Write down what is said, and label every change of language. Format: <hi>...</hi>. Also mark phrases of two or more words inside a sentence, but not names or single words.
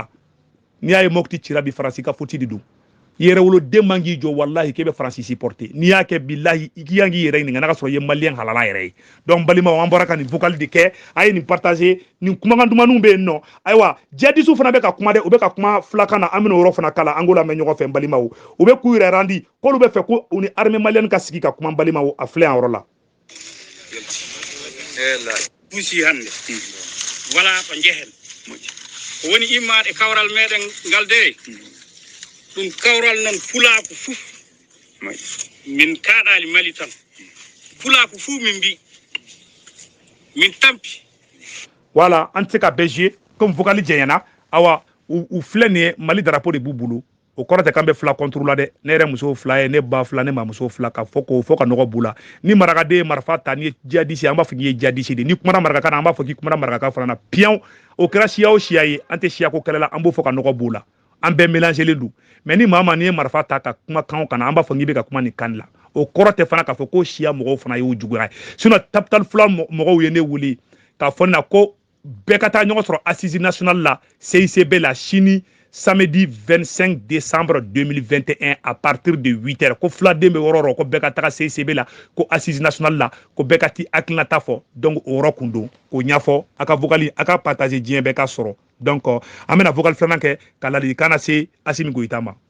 <bm>n'i y'a ye Mopti cira bi Faransi ka faute de don yɛrɛ woloden man k'i jɔ wallahi k'e bɛ Faransi supporter n'i y'a kɛ billahi i k'i yɛrɛ ɲininka n'a ka sɔrɔ i ye maliyɛn halala yɛrɛ ye donc balimaw an bɔra ka nin vocal de kɛ a ye nin partager nin kumakan dumanninw bɛ yen nɔ ayiwa jihadistes fana bɛ ka kuma dɛ u bɛ ka kuma filakan na an bɛna o yɔrɔ fana kala an k'o lamɛn ɲɔgɔn fɛ balimaw u bɛ k'u yɛrɛ randi k'olu bɛ fɛ ko u ni</bm> <fr>armée malienne</fr> <bm>ka sigi ka kuma balimaw a filɛ yan yɔrɔ la.</bm> <ff>Pusi hande wala ko jehen woni immade kawral meɗen ngal de ɗum kawral non fulako fuf min kaɗali Mali tan fulako fuf min mbi min tampi</ff> <bm>voilà an tɛ se ka bɛɛ</bm> <fr>jouer comme vocal</fr> <bm>jɛɲɛna awa u filɛ nin ye Mali drapeau de b'u bolo o kɔrɔ tɛ k'an bɛ fila contre la dɛ ne yɛrɛ muso fila ye ne ba fila ne mamuso fila ka fɔ ko fɔ ka nɔgɔ b'u la ni marakaden ye marifa ta ni ye djihadiste an b'a fɔ k'i ye djihadiste de ni kumana marakakan na an b'a fɔ k'i kumana marakakan fana na piyan o kɛra siya o siya ye an tɛ siya ko kɛlɛ la an b'o fɔ ka nɔgɔ b'u la an bɛɛ mélangelen don mais ni maa n'i ye marifa ta ka kuma kan o kan na an b'a fɔ k'i bɛ ka kuma nin kan la o kɔrɔ tɛ fana k'a fɔ ko siya mɔgɔw fana y'o juguya ye sinon capital fila mɔgɔw ye ne wele k'a fɔ ne na ko bɛɛ ka taa ɲɔgɔn sɔrɔ</bm> <fr>assise nationale</fr> <bm>la CICB la sini</bm> <fr>samedi 25 décembre 2021 à partir de 8h</fr> <bm>ko fuladen bɛ yɔrɔ o yɔrɔ ko bɛɛ ka taga CICB la ko</bm> <fr>assise nationale</fr> <bm>la ko bɛɛ ka t'i hakilinata fɔ donc o yɔrɔ kun don k'o ɲɛfɔ a ka vocal a ka partager diɲɛ bɛɛ ka sɔrɔ donc an bɛna vocal filanan kɛ ka ladilikan lase Asimi Goyita ma</bm>